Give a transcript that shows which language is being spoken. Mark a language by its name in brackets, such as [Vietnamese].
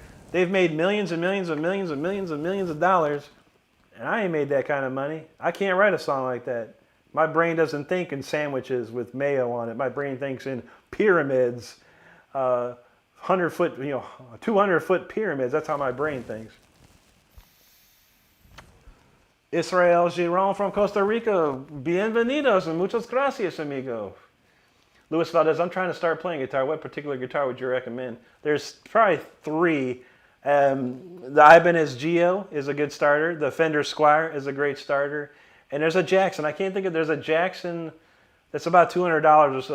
[English] They've made millions and millions and millions and millions and millions of dollars. And I ain't made that kind of money. I can't write a song like that. My brain doesn't think in sandwiches with mayo on it. My brain thinks in pyramids, 100-foot, 200-foot pyramids. That's how my brain thinks. Israel Giron from Costa Rica. [Spanish] Bienvenidos [English] and [Spanish] muchas gracias, amigo. [English] Luis Valdez, I'm trying to start playing guitar. What particular guitar would you recommend? There's probably three. The Ibanez Geo is a good starter. The Fender Squier is a great starter. And there's a Jackson. There's a Jackson that's about $200 or so.